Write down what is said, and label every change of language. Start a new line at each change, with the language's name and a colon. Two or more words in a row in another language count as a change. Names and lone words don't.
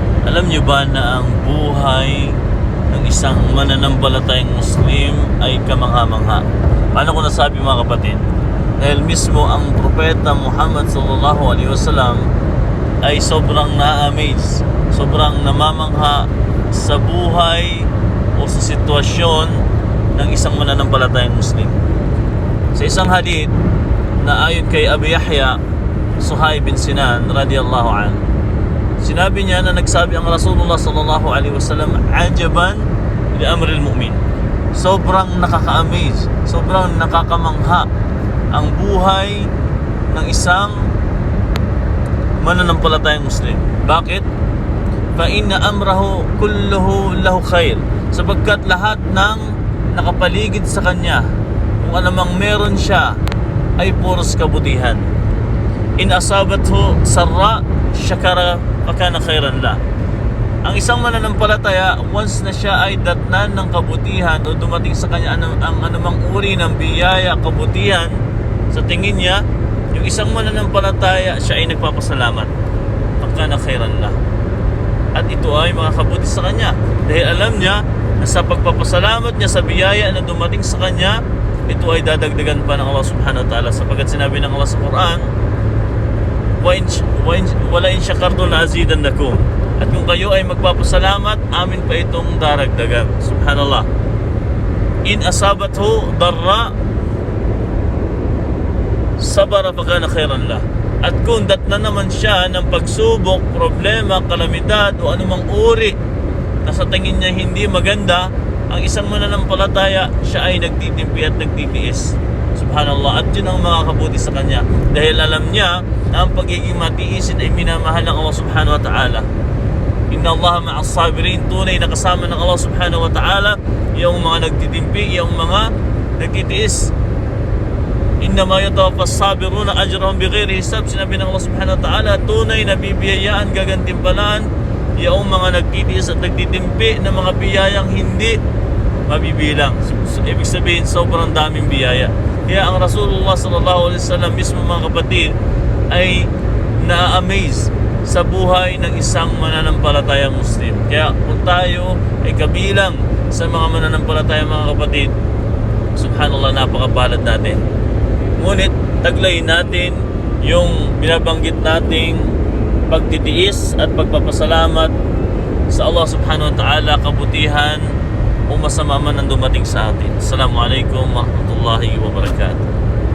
Filipino: Alam niyo ba na ang buhay ng isang mananampalatayang Muslim ay kamangha-mangha? Paano ko nasabi mga kapatid? Dahil mismo ang Propeta Muhammad
Arabic: صلى الله عليه وسلم
Filipino: ay sobrang na-amaze, sobrang namamangha sa buhay o sa sitwasyon ng isang mananampalatayang Muslim. Sa isang hadith na ayon kay Abi Yahya Suhaib bin Sinan
Arabic: رضي الله عنه,
Filipino: sinabi niya na nagsabi ang Rasulullah
Arabic: صلى الله عليه وسلم عجبا لأمر المؤمن.
Filipino: Sobrang nakaka-amaze, sobrang nakakamangha ang buhay ng isang mananampalatayang Muslim. Bakit?
Arabic: فإن أمره كله له خير.
Filipino: Sapagkat lahat ng nakapaligid sa kanya, kung anumang meron siya, ay puros kabutihan.
Arabic: إن أصابته سراء شكر فكان خيرا له.
Filipino: Ang isang mananampalataya, once na siya ay datnan ng kabutihan o dumating sa kanya ang anumang uri ng biyaya, kabutihan, sa tingin niya, yung isang mananampalataya, siya ay nagpapasalamat.
Arabic: فكان خيرا له.
Filipino: At ito ay makakabuti sa kanya. Dahil alam niya na sa pagpapasalamat niya sa biyaya na dumating sa kanya, ito ay dadagdagan pa ng Allah
Arabic: سبحانه وتعالى.
Filipino: Sapagkat sinabi ng Allah sa Quran,
Arabic: ولئن شكرتم لأزيدنكم.
Filipino: At kung kayo ay magpapasalamat, amin pa itong daragdagan.
Arabic: Subhanallah. إن أصابته ضراء صبر فكان خيرا له.
Filipino: At kung datna naman siya ng pagsubok, problema, kalamidad o anumang uri na sa tingin niya hindi maganda, ang isang mananampalataya, siya ay nagtitimpi at nagtitiis.
Arabic: Subhanallah.
Filipino: At yun ang makakabuti sa kanya. Dahil alam niya na ang pagiging matiisin ay minamahal ng Allah
Arabic: سبحانه وتعالى. إن الله مع الصابرين.
Filipino: Tunay na kasama ng Allah
Arabic: سبحانه وتعالى
Filipino: yung mga nagtitimpi, yung mga nagtitiis.
Arabic: إنما يوفى الصابرون أجرهم بغير حساب.
Filipino: Sinabi ng Allah
Arabic: سبحانه وتعالى,
Filipino: tunay na bibiyayaan, gagantimpalaan yung mga nagtitiis at nagtitimpi ng mga biyayang hindi mabibilang. So, ibig sabihin, sobrang daming biyaya. Kaya ang Rasulullah
Arabic: صلى الله عليه وسلم
Filipino: mismo mga kapatid ay na-amaze sa buhay ng isang mananampalatayang Muslim. Kaya kung tayo ay kabilang sa mga mananampalatayang mga kapatid, subhanallah, napakapalad natin. Ngunit taglay natin yung binabanggit nating pagtitiis at pagpapasalamat sa Allah
Arabic: سبحانه وتعالى,
Filipino: kabutihan o masama man ang dumating sa atin.
Arabic: السلام عليكم ورحمة الله وبركاته.